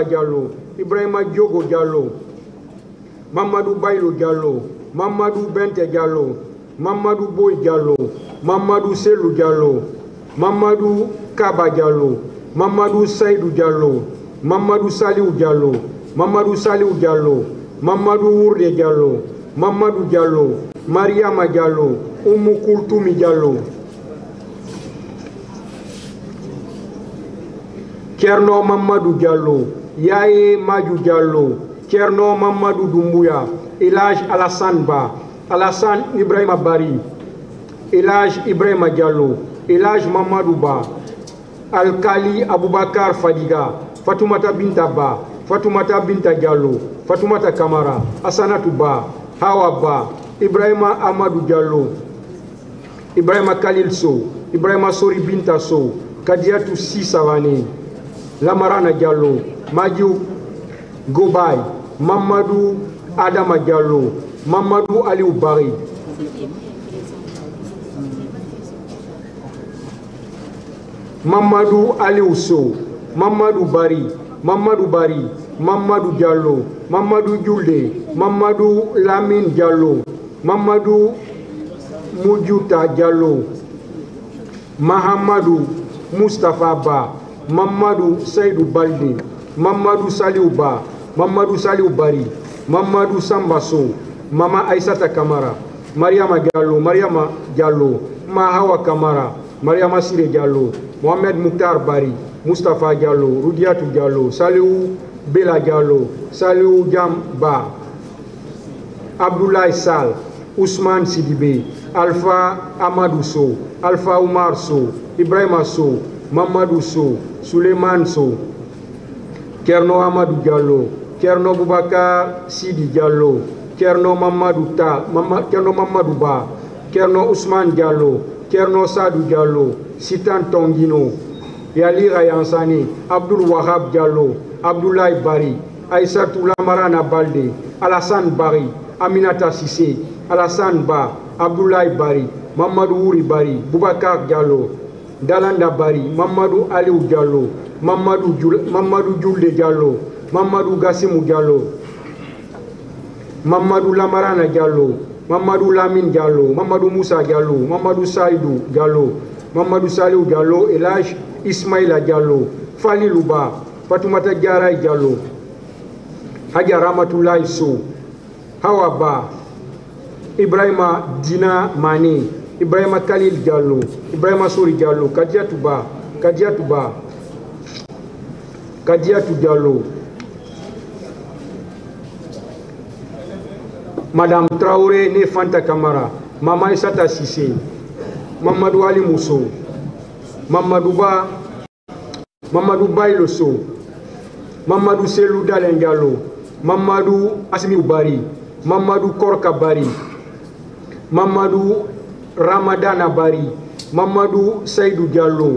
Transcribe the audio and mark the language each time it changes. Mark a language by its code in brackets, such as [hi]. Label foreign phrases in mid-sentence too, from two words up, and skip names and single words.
[fr] Diallo, Ibrahima Diogo Diallo, Mamadou Bailo Diallo, Mamadou Bente Diallo, Mamadou Boy Diallo, Mamadou Selou Diallo, Mamadou Kaba Diallo, Mamadou Saïdou Diallo, Mamadou Saliou Diallo, Mamadou Saliou Diallo, Mamadou Ourde Diallo, Mamadou Diallo, Mariama Diallo, Oumou Koultoumi Diallo, Kerno Mamadou Diallo, Yaye Madou Diallo, Kerno Mamadou Doumbouya, Elage Alassane Ba, Alassane Ibrahima Bari, Elage Ibrahima Diallo, Elage Mamadou Ba, Alkali Aboubakar Fadiga, Fatoumata Binta Ba, Fatoumata Binta Diallo, Fatoumata Kamara, Assanatou Ba, Hawa Ba, Ibrahima Amadou Diallo, Ibrahima Khalil Sow, Ibrahima Sori Binta Sow, Kadiatou Sisavani, Lamarana Diallo, Madiou Gobay, Mamadou Adama Diallo, Mamadou Aliou Bari, Mamadou Aliou Sow, Mamadou Bari, Mamadou Bari, Mamadou Diallo, Mamadou Djoulde, Mamadou Lamine Diallo, Mamadou Moudjouta Diallo, Mahamadou Moustapha Ba, Mamadou Seydou Balde, Mamadou Saliou Ba, Mamadou Saliou Bari, Mamadou Sambasso, Mama Aïssata Kamara, Mariama Diallo, Mariama Diallo, Mahawa Kamara, Mariama Sire Diallo, Mohamed Mouktar Bari, Moustapha Diallo, Roudiatou Diallo, Saliou Bela Diallo, Saliou Diamba, Abdoulaye Sall, Ousmane Sidibé, Alpha Amadou Sow, Alpha Oumar Sow, Ibrahima Sow, Mamadou Sow, Souleymane Sow, Kerno Amadou Diallo, Kerno Boubacar Sidi Diallo, Kerno Mamadou Ta, Kerno Mamadou Ba, Kerno Ousmane Diallo, Kerno Sadou Diallo, Sitan Tongino, Yali Rayansani, Abdoul Wahab Diallo, Abdoulaye Bari, Aïssatou Lamarana Balde, Alassane Bari, Aminata Sissé, Alassane Ba, Abdoulaye Bari, Mamadou Ouri Bari, Boubacar Diallo, Dalanda Bari, Mamadou Aliou Diallo, Mamadou Djoulde Diallo, Mamadou Gassimou Diallo, Mamadou Lamarana Diallo, Mamadou Lamine Diallo, Mamadou Moussa Diallo, Mamadou Saïdou Diallo, Mamadou Saliou Diallo, Elage Ismaïla Diallo, Fali Louba, Fatoumata Diaray Diallo, Hadja Ramatoulaye Sow, Hawa Ba, Ibrahima Dina Mane, Ibrahima Khalil Diallo, Ibrahima Sori Diallo, Kadiatou Ba, Kadiatou Ba, Kadiatou Diallo, Madame Traoré né Fanta Kamara, Mama Issata Sissé, Mamadou Ali Mousso, Mamadou Ba, Mamadou Bailo Sow, Mamadou Selou Dalen Diallo, Mamadou Asmiou Bari, Mamadou Korka Bari, Mamadou Ramadana Bari, Mamadou Saïdou Diallo,